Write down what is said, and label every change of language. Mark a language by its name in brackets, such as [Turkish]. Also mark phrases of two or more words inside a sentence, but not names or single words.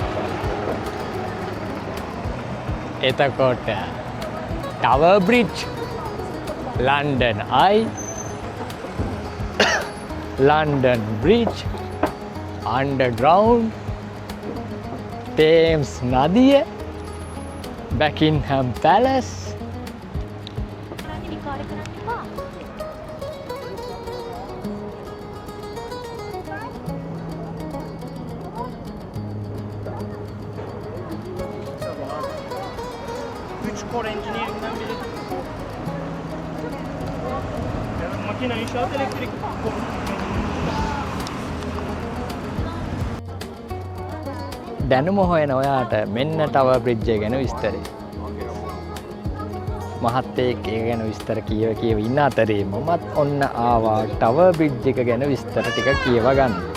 [Sinhala] එතකොට ටවර් බ්‍රිජ් ලන්ඩන් අයි ලන්ඩන් බ්‍රිජ් අන්ඩර්ග්‍රවුන්ඩ් තේම්ස් නදිය බැකින්හම් පැලස් [English] Core engineering'den [Turkish] biri. Makine inşaat elektrik. [Sinhala] දැනුම හොයන ඔයාට මෙන්න ටවර් බ්‍රිජ් එක ගැන විස්තරය. මහත්තයෙක් ඒක ගැන විස්තර කියව ඉන්න අතරේ මමත් ඔන්න ආවා ටවර් බ්‍රිජ් එක ගැන විස්තර ටික කියව ගන්න.